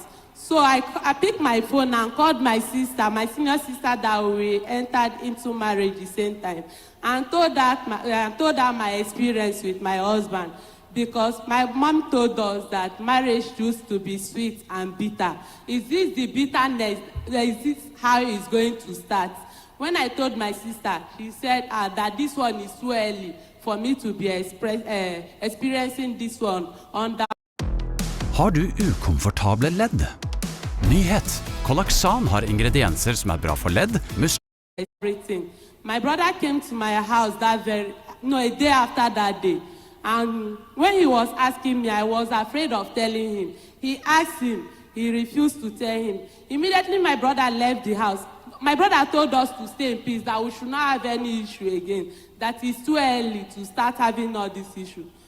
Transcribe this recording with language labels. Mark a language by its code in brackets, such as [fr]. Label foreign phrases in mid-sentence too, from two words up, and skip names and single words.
[en] So I picked my phone and called my sister, my senior sister, that we entered into marriage the same time, and told her my experience with my husband, because my mom told us that marriage used to be sweet and bitter. Is this the bitterness? Is this how it's going to start? When I told my sister, she said that this one is too early for me to be experiencing this one under. [no] Har du ukomfortable ledd? Nyhet! Kollaksan har ingredienser som bra for ledd. [en] Everything. My brother came to my house a day after that day. And when he was asking me, I was afraid of telling him. He asked him, he refused to tell him. Immediately my brother left the house. My brother told us to stay in peace, that we should not have any issue again, that it's too early to start having all this issue.